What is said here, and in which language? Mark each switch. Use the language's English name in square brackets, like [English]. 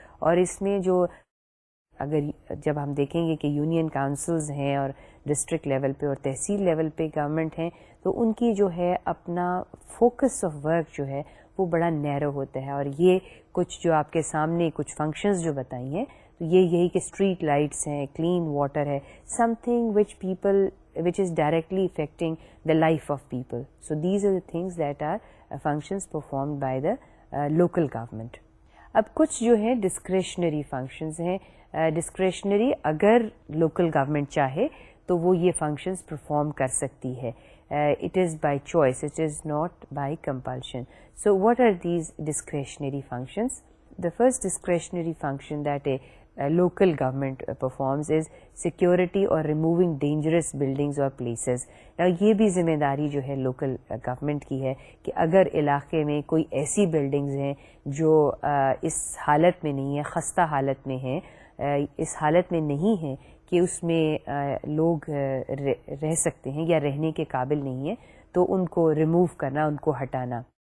[Urdu] اور اس میں جو اگر جب ہم دیکھیں گے کہ یونین کاؤنسلز ہیں اور ڈسٹرکٹ لیول پہ اور تحصیل لیول پہ گورنمنٹ ہیں تو ان کی جو ہے اپنا فوکس آف ورک جو ہے وہ بڑا نیرو ہوتا ہے. اور یہ کچھ جو آپ کے سامنے کچھ فنکشنز جو بتائی ہیں تو یہی کہ اسٹریٹ لائٹس ہیں، کلین واٹر ہے، [English] Something which is directly affecting the life of people. So these are the things that are functions performed by the local government. [Urdu] اب کچھ جو ہیں ڈسکریشنری فنکشنز ہیں. ڈسکریشنری اگر لوکل گورنمنٹ چاہے تو وہ یہ فنکشنز پرفارم کر سکتی ہے. [English] It is by choice, it is not by compulsion. So what are these discretionary functions? The first discretionary function that a local government performs is security or removing dangerous buildings or places. [Urdu] Now یہ بھی ذمہ داری جو ہے local government کی ہے کہ اگر علاقے میں کوئی ایسی بلڈنگز ہیں جو اس حالت میں نہیں ہیں, خستہ حالت میں ہیں, اس حالت میں نہیں ہیں کہ اس میں لوگ رہ سکتے ہیں یا رہنے کے قابل نہیں ہیں, تو ان کو ریموو کرنا, ان کو ہٹانا.